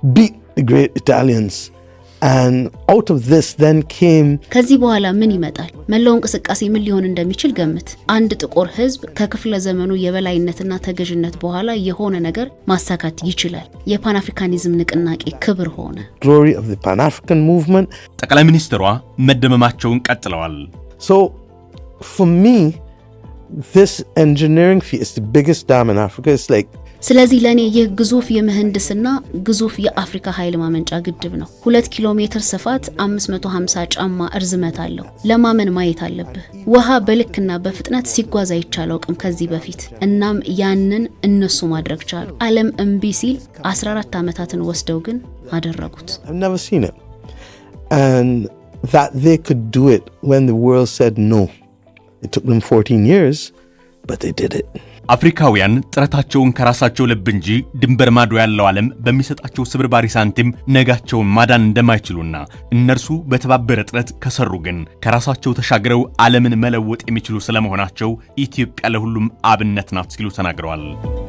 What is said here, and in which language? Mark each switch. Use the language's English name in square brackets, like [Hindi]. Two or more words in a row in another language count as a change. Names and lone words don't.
[English] beat the great Italians. And out of this then came [Amharic] ከዚህ በኋላ ምን ይመጣል? መላው እንቅስቃሴ ምን ሊሆን እንደሚችል ገምት። አንድ ጥቁር ህዝብ ከክፍለ ዘመኑ የበላይነትና ተገዥነት በኋላ የሆነ ነገር ማሳካት ይችላል። የፓን አፍሪካኒዝም ንቅናቄ ክብር ሆነ። [English] glory of the Pan-African movement. [Amharic] ጠቅላይ ሚኒስትሯ መደመማቸውን ቀጥለዋል። [English] So for me, this engineering feat is the biggest dam in Africa. It's like [Amharic] ስለዚህ ለኔ ይህ ግዙፍ የምህንድስና ግዙፍ የአፍሪካ ኃይል ማመንጫ ግድብ ነው። 2 ኪሎ ሜትር ስፋት 550 ጫማ እርዝመት አለው። ለማመን ማየት አለብህ። ውሃ በልክና በፍጥነት ሲጓዝ አይቻለው ቅም ከዚህ በፊት እናም ያንን እነሱ ማድረግ ቻሉ። ዓለም እምቢ ሲል 14 ዓመታትን ወስደው ግን አደረጉት። [English] I've never seen it. And that they could do it when the world said no. It took them 14 years, but they did it. [Amharic] አፍሪካውያን ጥረታቸውን ከራሳቸው ልብ እንጂ ድንበር ማዶ ያለው ዓለም በሚሰጣቸው ስብርባሪ ሳንቲም ነጋቸውን ማዳን እንደማይችሉና እነርሱ በተባበረ ጥረት ከሰሩ ግን ከራሳቸው ተሻግረው ዓለምን መለወጥ የሚችሉ ስለመሆናቸው ኢትዮጵያ ለሁሉም አብነት ናት ሲሉ ተናግረዋል።